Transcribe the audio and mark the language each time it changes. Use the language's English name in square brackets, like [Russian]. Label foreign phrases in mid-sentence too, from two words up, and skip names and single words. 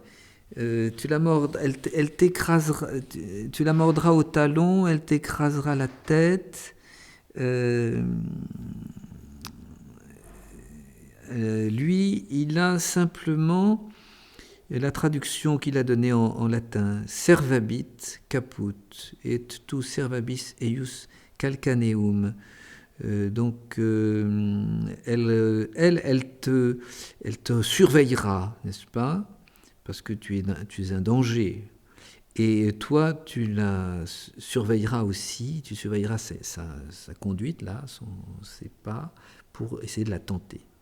[French] Tu la mordras, elle t'écrasera, tu la mordras au talon, elle t'écrasera la tête. Lui, il a simplement la traduction qu'il a donnée en latin, [Latin] servabit caput et tu servabis eius calcaneum. [French] Donc, elle te surveillera, n'est-ce pas? Parce que tu es un danger. Et toi, tu la surveilleras aussi, tu surveilleras sa conduite, là, ses pas, pour essayer de la tenter.